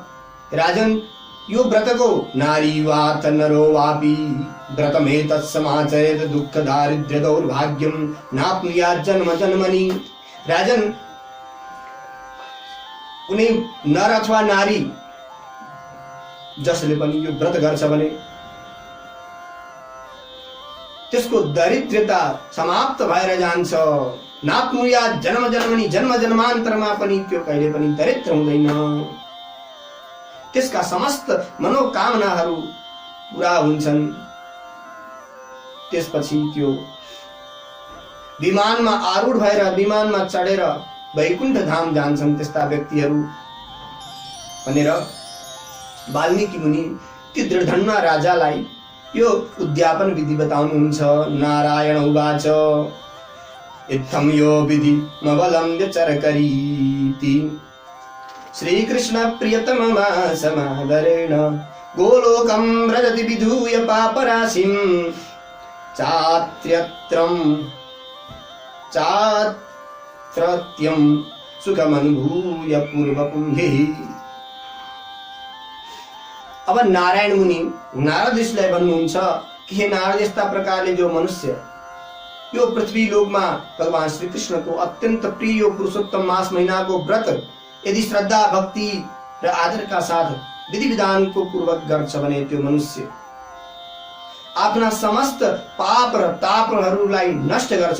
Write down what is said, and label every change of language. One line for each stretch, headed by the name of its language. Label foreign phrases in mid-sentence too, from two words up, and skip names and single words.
Sanskrit: राजन,
Nepali: यो व्रतको
Sanskrit: नारी वा तन्नरो वापि व्रतमेतत् समाचरेत् दुःख दारिद्र्य दौर्भाग्यं नाप्नुयात् जन्म जन्मनि। राजन,
Nepali: कुनै नर अथवा नारी जसले पनि यो व्रत गर्छ भने त्यसको दरिद्रता समाप्त भएर जान्छ।
Sanskrit: नाप्नुयात् जन्म जन्मनि,
Nepali: जन्म जन्मान्तरमा पनि त्यो कहिले पनि दरिद्र हुँदैन। त्यसका समस्त मनोकामनाहरू पूरा हुन्छन्। त्यसपछि त्यो विमानमा आरूढ भएर विमानमा चढेर वैकुण्ठ धाम जान्छन् त्यस्ता व्यक्तिहरू भनेर वाल्मीकि मुनि ती दृढधन्ना राजालाई यो उद्यापन विधि बताउनुहुन्छ।
Sanskrit: नारायण उवाच इत्थं यो विधि मवलम्ब्य चरकरीति श्रीकृष्ण प्रियतममा समादरेण गोलोकं व्रजति विधूय पापराशिं चात्रत्यं सुखमनुभूय पूर्वपुंभिः।
Nepali: अब नारायण मुनि नारद ऋषिलाई भन्नुहुन्छ कि हे नारद, यस्ता प्रकारले जो मनुष्य यो पृथ्वी लोकमा भगवान श्री कृष्णको अत्यन्त प्रिय पुरुषोत्तम मास महीनाको व्रत यदि श्रद्धा भक्ति र आदरका साथ विधि विधानको पूर्वक गर्छ भने त्यो मनुष्य आफ्ना समस्त पाप र तापहरूलाई नष्ट गर्छ।